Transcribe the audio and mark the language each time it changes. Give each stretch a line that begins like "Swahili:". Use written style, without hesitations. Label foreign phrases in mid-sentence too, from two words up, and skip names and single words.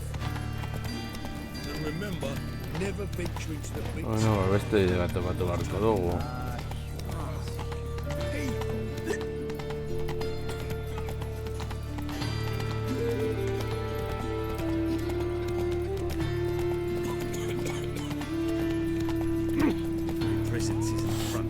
English: And remember, never venture into the big
Basque: Bueno, beste gato bat beharko dugu.
English: presence is in front.